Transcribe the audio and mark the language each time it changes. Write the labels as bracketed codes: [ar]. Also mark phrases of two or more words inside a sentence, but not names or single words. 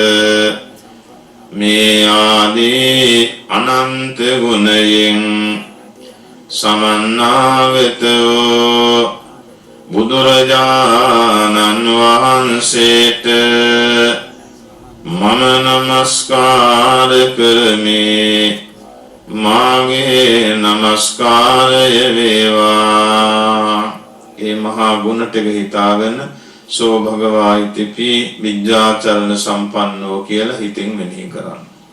[si] මේ ආදී අනන්ත ගුණයෙන් සමන්නාගත වූ බුදුරජාණන් වහන්සේට මම නමස්කාර කරමි. මාගේ නමස්කාරය වේවා. ඒ මහා ගුණ ටික හිතාගෙන [pi] සෝ භගවා ඉතිපි විඤ්ඤාචරණ සම්පන්නෝ [si] කියලා හිතින් මෙනෙහි කරන්න.